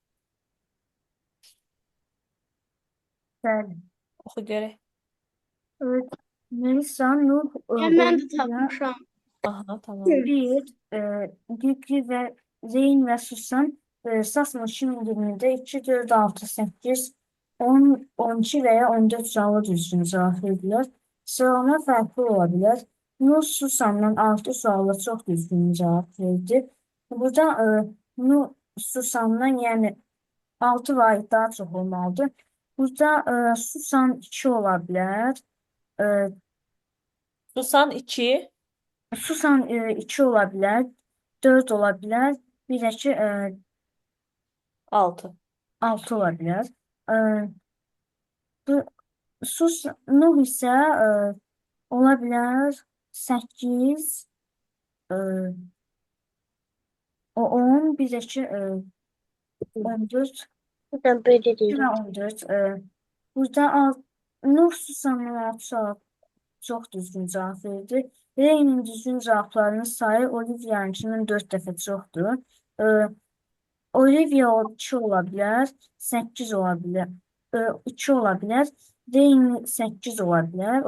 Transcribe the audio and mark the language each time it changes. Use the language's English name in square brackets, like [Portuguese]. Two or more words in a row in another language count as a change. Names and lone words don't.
[Azerbaijani] Bəli. Oxu görək. [Turkish] Evet. Melisa, Nuh, [Azerbaijani] Mən də tapmışam. Aha, tamam. [Turkish] Bir, Gülgü ve Zeyn ve Susan Sasma şimdilimde 2, 4, 6, 8, 10, 12 veya 14 suala düzgün cevap verdiler. Sıralama farklı olabilir. Nuh Susan'dan 6 suala çok düzgün cevap verdi. Burada Nuh Susan'dan yani 6 ve daha çok olmalıdır. Burada Susan 2 olabilir. E, Susan 2. Susan 2 olabilir, 4 olabilir, [Azerbaijani] Bir də ki, [Turkish] 6. [Azerbaijani] 6 ola bilər. E, Bu sus Nuh isə ola bilər 8, e, o 10, bir də ki, 14. [Turkish] Ben böyle Bir değilim. [Azerbaijani] və 14. Burada Nuh Susanın 6 sual çox düzgün cavab verdi. Reynin düzgün cavablarının sayı Olivia'nınkinin 4 dəfə çoxdur. E, Olivia 2 ola bilər, 8 ola bilər, 2 ola bilər, Rain 8 ola bilər.